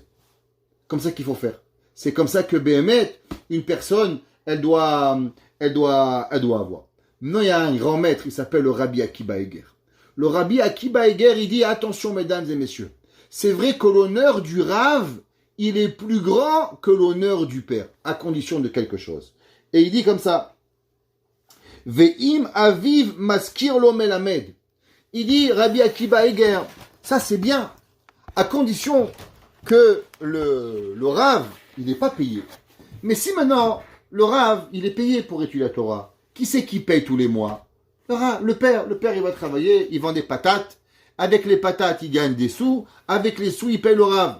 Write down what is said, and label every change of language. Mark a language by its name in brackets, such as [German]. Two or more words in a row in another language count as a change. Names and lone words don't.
[French] Comme ça qu'il faut faire. C'est comme ça que Béhémet, une personne, elle doit avoir. Maintenant, il y a un grand maître, il s'appelle le Rabbi Akiba Eger. Le Rabbi Akiba Eger, il dit, attention, mesdames et messieurs. C'est vrai que l'honneur du Rav, il est plus grand que l'honneur du père, à condition de quelque chose. Et il dit comme ça, [Hebrew] ואם אביו משכיר לו מלמד. [French] Il dit, Rabbi Akiba Eger, ça c'est bien, à condition que le Rav, il n'est pas payé. Mais si maintenant, le Rav, il est payé pour étudier la Torah, qui c'est qui paye tous les mois? Le père, il va travailler, il vend des patates, avec les patates, il gagne des sous, avec les sous, il paye le Rav.